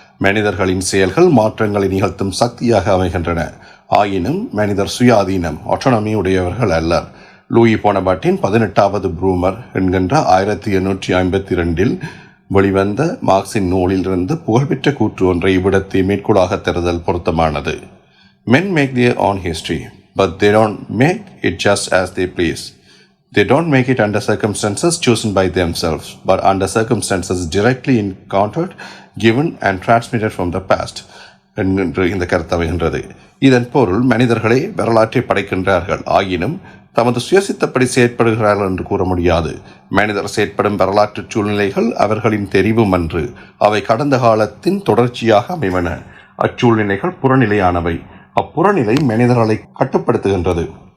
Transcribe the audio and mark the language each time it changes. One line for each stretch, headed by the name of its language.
Tamil: மனிதர்களின் செயல்கள் மாற்றங்களை நிகழ்த்தும் சக்தியாக அமைகின்றன. ஆயினும் மனிதர் சுயாதீனம், ஆட்டோனமி உடையவர்கள் அல்லர். லூயி போனபார்ட்டின் 18வது ப்ரூமர் என்கின்ற 1852 வெளிவந்த மார்க்சின் நூலிலிருந்து புகழ்பெற்ற கூற்று ஒன்றை இவ்விடத்தை மேற்கோளாக தருதல் பொருத்தமானது.
English: Men make their own history, but they don't make it just as they please. They don't make it under circumstances chosen by themselves, but under circumstances directly encountered, given and transmitted from the past.
Tamil: என்று இந்த கருத்து அமைகின்றது. இதன் பொருள், மனிதர்களே வரலாற்றை படைக்கின்றார்கள், ஆயினும் தமது சுயசித்தப்படி செயற்படுகிறார்கள் என்று கூற முடியாது. மனிதர் செயற்படும் வரலாற்று சூழ்நிலைகள் அவர்களின் தெரிவும் அன்று, அவை கடந்த காலத்தின் தொடர்ச்சியாக அமைவன. அச்சூழ்நிலைகள் புறநிலையானவை. அப்புறநிலை மனிதர்களை கட்டுப்படுத்துகின்றது.